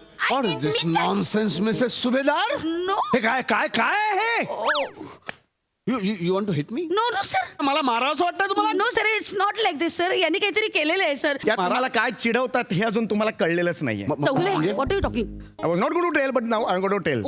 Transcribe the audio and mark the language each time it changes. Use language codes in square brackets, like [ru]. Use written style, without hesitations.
[en] What is this nonsense, Mrs Subhedar? No. [mr] हे काय आहे हे? [en] You want to hit me? No, sir. [mr] मला मारावंसं वाटतं तुम्हाला? [en] No, sir. It's not like this, sir. [mr] यांनी काहीतरी केलेलं आहे, sir. यात तुम्हाला काय चिडवतात हे अजून तुम्हाला कळलेलंच नाहीये. [en] Chougale, what are you talking? I was not going to tell, but now I'm going to tell.